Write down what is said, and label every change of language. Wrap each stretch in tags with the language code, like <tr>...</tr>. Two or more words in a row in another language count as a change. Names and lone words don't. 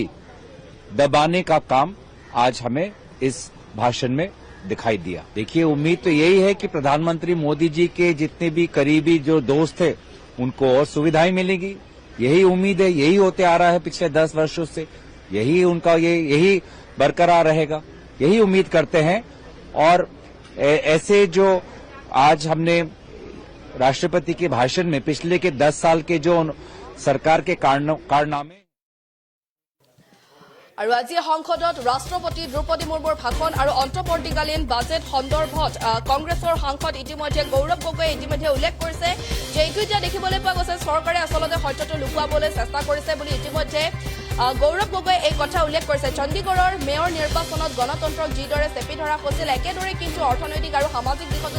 <hi>दबाने का काम आज हमें इस भाषण में दिखाई दिया देखिए उम्मीद तो यही है कि प्रधानमंत्री मोदी जी के जितने भी करीबी जो दोस्त थे उनको और सुविधाएं मिलेगी यही उम्मीद है यही होते आ रहा है पिछले 10 वर्षों से यही उनका यही बरकरार रहेगा यही उम्मीद करते हैं और ऐसे जो आज हमने राष्ट्रपति के भाषण में पिछले के 10 साल के जो सरकार के कारनामे</hi> <as>আৰু আজি সংসদত ৰাষ্ট্ৰপতি দ্ৰৌপদী মুৰ্মুৰ ভাষণ আৰু অন্তৱৰ্তীকালীন বাজেট সন্দৰ্ভত কংগ্ৰেছৰ সাংসদ ইতিমধ্যে গৌৰৱ গগৈয়ে ইতিমধ্যে উল্লেখ কৰিছে যে এইটো এতিয়া দেখিবলৈ পোৱা গৈছে চৰকাৰে আচলতে সত্যটো লুকুৱাবলৈ চেষ্টা কৰিছে বুলি ইতিমধ্যে গৌৰৱ গগৈয়ে এই কথা উল্লেখ কৰিছে চণ্ডীগড়ৰ মেয়ৰ নিৰ্বাচনত গণতন্ত্ৰক যিদৰে চেপি ধৰা হৈছিল একেদৰে কিন্তু অৰ্থনৈতিক আৰু সামাজিক দিশতো</as>